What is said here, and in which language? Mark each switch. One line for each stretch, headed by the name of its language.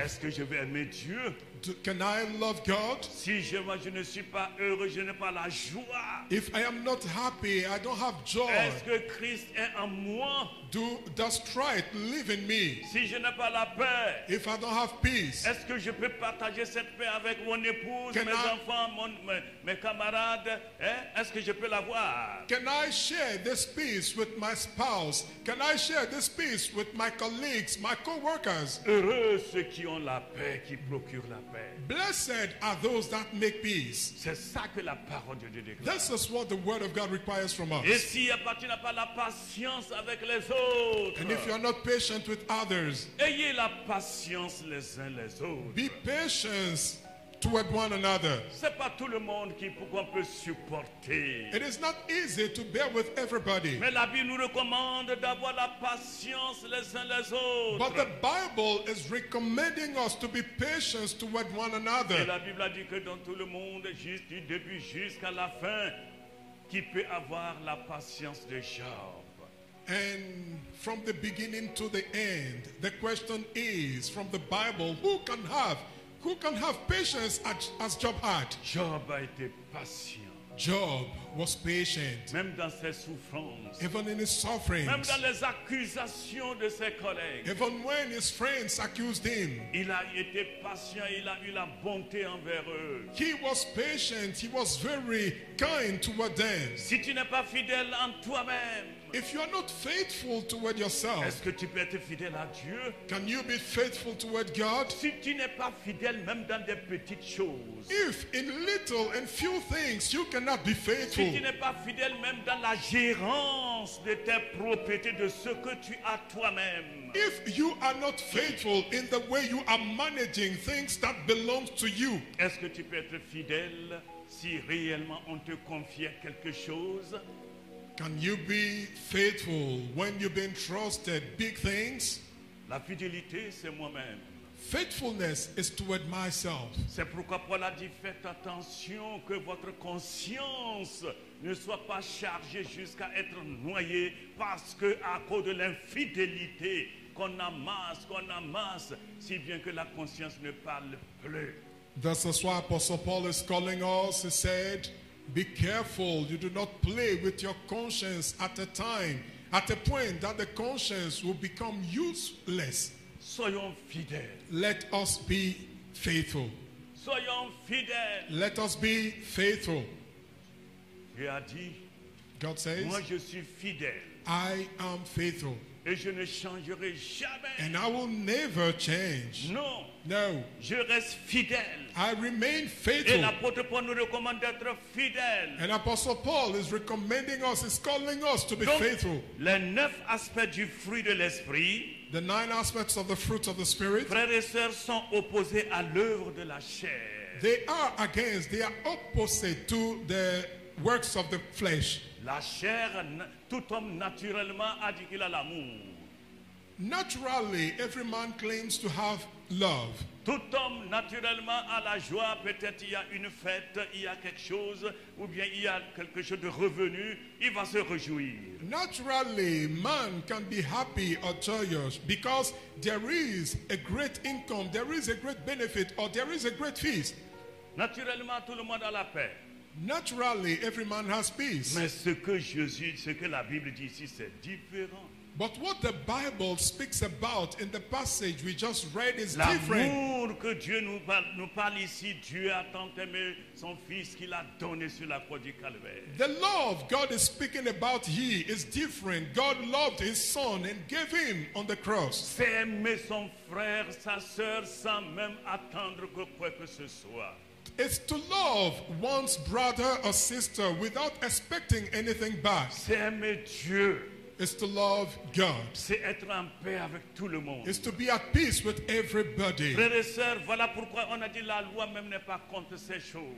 French: est-ce que je vais aimer Dieu?
English: can I love God?
French: Si moi, je ne suis pas heureux, je n'ai pas la joie.
English: If I am not happy, I don't have joy.
French: Est-ce que Christ est en moi?
English: Does Christ live in me?
French: Si je n'ai pas la paix,
English: If I don't have peace,
French: est-ce que je peux partager cette paix avec mon épouse,
English: Can
French: mes
English: I-
French: enfants, mes camarades? Est-ce que je peux l'avoir?
English: can I share this peace with my spouse? Can I share this peace with my colleagues, my co-workers?
French: Heureux ceux qui ont la paix, qui procurent la paix.
English: Blessed are those that make peace.
French: C'est ça que la parole de Dieu déclare.
English: This is what the word of God requires from
French: Et
English: us.
French: si tu n'as pas la patience avec les autres,
English: And if you are not patient with others,
French: ayez la patience les uns les autres.
English: be patient toward one another.
French: C'est pas tout le monde qu'on peut supporter.
English: It is not easy to bear with everybody.
French: Mais la Bible nous recommande d'avoir la patience les uns les autres.
English: But the Bible is recommending us to be patient toward one
French: Et
English: another.
French: la Bible a dit que dans tout le monde, juste du début jusqu'à la fin, qui peut avoir la patience de Job?
English: And from the beginning to the end, the question is, from the Bible, who can have patience as Job had?
French: Job a été patient,
English: Job was patient,
French: même dans ses souffrances,
English: even in his
French: même
English: sufferings,
French: dans les accusations de ses collègues.
English: even when his friends accused him.
French: Il a été patient, il a eu la bonté envers eux.
English: He was patient, he was very kind toward them.
French: Si tu n'es pas fidèle en toi-même,
English: If you are not faithful toward yourself,
French: est-ce que tu peux être fidèle à Dieu?
English: can you be faithful toward God?
French: Si tu n'es pas fidèle même dans des petites choses,
English: If in little and few things you cannot be
French: si
English: faithful,
French: tu n'es pas fidèle même dans la gérance de tes propriétés, de ce que tu as toi-même,
English: if you are not faithful in the way you are managing things that belong to you,
French: est-ce que tu peux être fidèle si réellement on te confiait quelque chose?
English: can you be faithful when you've been trusted big things?
French: La fidélité, c'est moi-même.
English: Faithfulness is toward myself.
French: C'est pourquoi Paul a dit, faites attention que votre conscience ne soit pas chargée jusqu'à être noyée parce que à cause de l'infidélité qu'on amasse, si bien que la conscience ne parle plus.
English: This is why Apostle Paul is calling us. He said, be careful, you do not play with your conscience at a point that the conscience will become useless.
French: Soyons fidèles.
English: Let us be faithful.
French: Soyons fidèles.
English: Let us be faithful.
French: Dieu a dit,
English: God says,
French: moi je suis fidèle
English: I am faithful,
French: et je ne changerai jamais.
English: and I will never change.
French: Non,
English: No,
French: je reste fidèle.
English: I remain
French: Et
English: faithful.
French: l'apôtre Paul nous recommande d'être fidèles.
English: And Apostle Paul is recommending us, is calling us to be
French: Donc,
English: faithful.
French: les 9 aspects du fruit de l'esprit,
English: The 9 aspects of the fruit of the Spirit,
French: frères et sœurs, sont opposés à l'œuvre de la chair.
English: they are opposite to the works of the flesh.
French: La chair, tout homme naturellement a dit qu'il a l'amour.
English: Naturally, every man claims to have love.
French: Tout homme naturellement a la joie. Peut-être il y a une fête, il y a quelque chose, ou bien il y a quelque chose de revenu, il va se réjouir.
English: Naturally, man can be happy or joyous because there is a great income, there is a great benefit, or there is a great feast.
French: Naturellement, tout le monde a la paix.
English: Naturally, every man has peace.
French: Mais ce que la Bible dit ici, c'est différent.
English: But what the Bible speaks about in the passage we just read is different.
French: L'amour que Dieu nous parle ici, Dieu a tant aimé son Fils qu'il a donné sur la croix du Calvaire.
English: The love God is speaking about here is different. God loved his son and gave him on the cross.
French: C'est aimer son frère, sa sœur, sans même attendre que quoi que ce soit.
English: It's to love one's brother or sister without expecting anything back.
French: C'est aimer Dieu.
English: It's to love God.
French: C'est être en paix avec tout le monde.
English: It's to be at peace with everybody.
French: Frères et sœurs, voilà pourquoi on a dit la loi même n'est pas contre ces choses.